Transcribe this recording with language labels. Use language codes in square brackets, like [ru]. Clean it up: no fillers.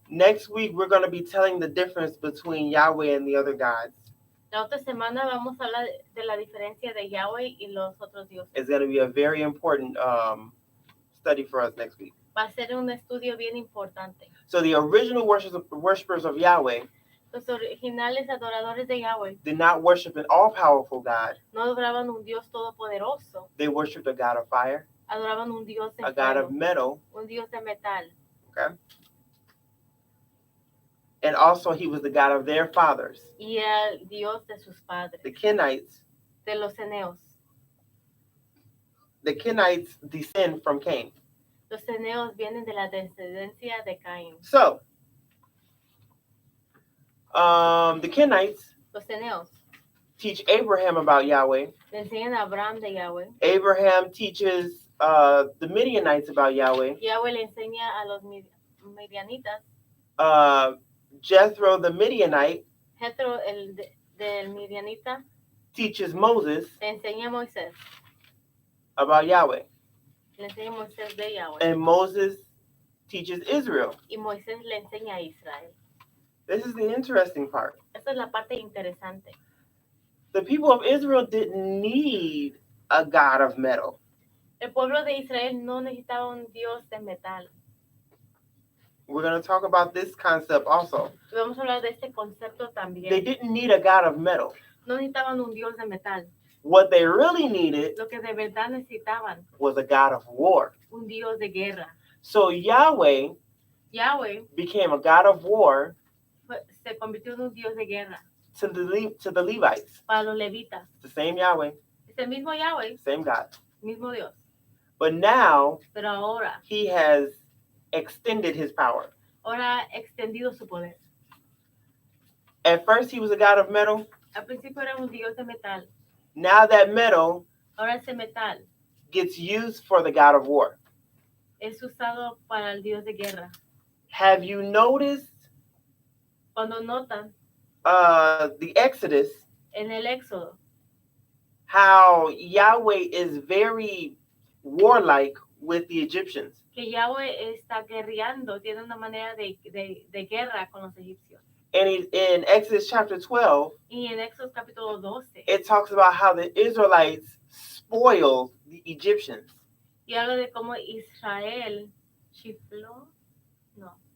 [en] Next week, we're going to be telling the difference between Yahweh and the other gods. [es] La otra semana vamos a hablar de la diferencia de Yahweh y los otros dioses. [en] It's going to be a very important study for us next week. [es] Va a ser un estudio bien importante. [en] So the original worshipers of Yahweh [es] Los originales adoradores de Yahweh [en] did not worship an all-powerful God. [es] no adoraban un Dios todopoderoso, [en] They worshiped a God of fire, [es] adoraban un Dios de [en] a God of [es] fuego, [en] metal, [es] un Dios de metal. [en] and also he was the God of their fathers, [es] Y era el Dios de sus padres, [en] the Kenites. [es] de los Eneos. [en] The Kenites descend from Cain. [es] Los Eneos vienen de la descendencia de Caín. [en] So, the Kenites [es] Los Eneos [en] teach Abraham about Yahweh. [es] le enseñan a Abraham de Yahweh. [en] Abraham teaches the Midianites about Yahweh. [es] Yahweh le enseña a los Midianitas. [en] Jethro, the Midianite, [es] Jethro, del Midianita, [en] teaches Moses [es] le enseña a Moisés. [en] about Yahweh. [es] Le enseña a Moisés de Yahweh. [en] And Moses teaches Israel. [es] y Moisés le enseña a Israel. [en] This is the interesting part. [es] Esa es la parte interesante. [en] The people of Israel didn't need a God of metal. [es] El pueblo de Israel no necesitaba un Dios de metal. [en] We're going to talk about this concept also. [es] Y vamos a hablar de este concepto [en] They [es] también. [en] didn't need a God of metal. [es] No necesitaban un Dios de metal. [en] What they really needed [es] Lo que de verdad necesitaban, [en] was a God of war. [es] un Dios de guerra. [en] So Yahweh [es] Yahweh [en] became a God of war [es] se convirtió en un Dios de guerra [en] to the Levites. [es] para los levitas. [en] The same Yahweh, [es] Es el mismo Yahweh, [en] same God. [es] mismo Dios. [en] But now [es] Pero ahora [en] he has extended his power. [es] ha extendido su poder. [en] At first he was a God of metal. [es] Al principio era un Dios de metal. [en] Now that metal [es] Ahora ese metal [en] gets used for the God of war. [es] es usado para el Dios de guerra. [en] Have you noticed [es] Cuando notan [en] the Exodus, [es] en el Éxodo [en] how Yahweh is very warlike with the Egyptians? [es] que Yahweh está guerreando, tiene una manera de guerra con los egipcios. [en] And in Exodus chapter 12, [es] Y en Éxodo capítulo 12, [en] it talks about how the Israelites spoiled the Egyptians. [es] y habla de cómo Israel chifló, no,